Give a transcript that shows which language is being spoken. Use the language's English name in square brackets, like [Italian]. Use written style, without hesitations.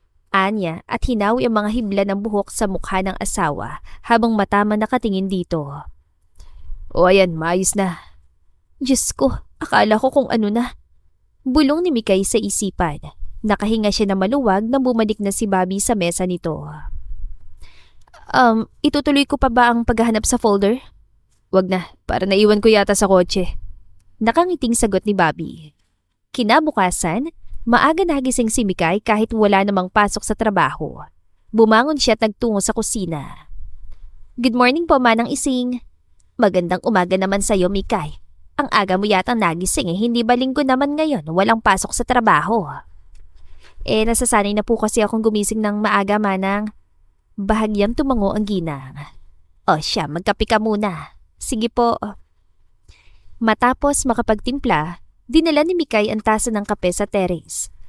[Filipino] Anya at hinawi ang mga hibla ng buhok sa mukha ng asawa habang matama nakatingin dito. O ayan, maayos na. Diyos ko, akala ko kung ano na. Bulong ni Mikay sa isipan. Nakahinga siya na maluwag nang bumalik na si Bobby sa mesa nito. Itutuloy ko pa ba ang paghahanap sa folder? Wag na, para naiwan ko yata sa kotse. Nakangiting sagot ni Bobby. Kinabukasan, maaga nagising si Mikay kahit wala namang pasok sa trabaho. Bumangon siya at nagtungo sa kusina. [English] Good morning po, Manang Ising. [Filipino] Magandang umaga naman sa'yo, Mikay. Ang aga mo yatang nagising hindi ba linggo naman ngayon, walang pasok sa trabaho? Nasasanay na po kasi akong gumising ng maaga, Manang. Bahagyang tumango ang ginang. O siya, magkape ka muna. Sige po. Matapos makapagtimpla, dinala ni Mikay ang tasa ng kape sa terrace.